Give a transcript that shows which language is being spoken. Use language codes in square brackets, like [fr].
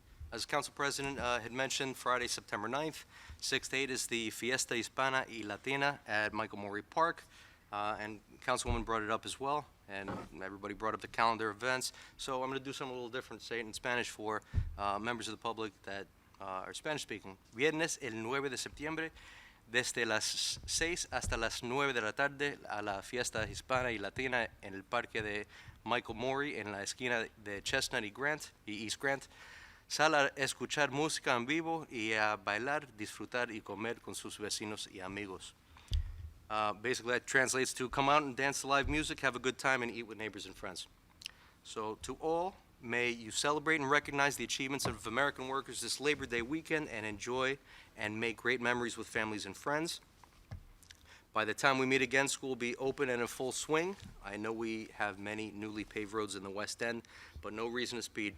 [en] As Council President had mentioned, Friday, September 9th, 6 to 8 is the Fiesta Hispana y Latina at Michael Maury Park, and Councilwoman brought it up as well, and everybody brought up the calendar events. So I'm going to do something a little different, say it in Spanish for members of the public that are Spanish-speaking. [es] Viernes, el 9 de septiembre, desde las 6 hasta las 9 de la tarde, a la Fiesta Hispana y Latina en el Parque de Michael Maury, en la esquina de Chestnut y East Grant. Sal a escuchar música en vivo y a bailar, disfrutar y comer con sus vecinos y amigos. [en] Basically, that translates to come out and dance to live music, have a good time, and eat with neighbors and friends. So to all, may you celebrate and recognize the achievements of American workers this Labor Day weekend and enjoy and make great memories with families and friends. By the time we meet again, school will be open and in full swing. I know we have many newly paved roads in the West End, but no reason to speed.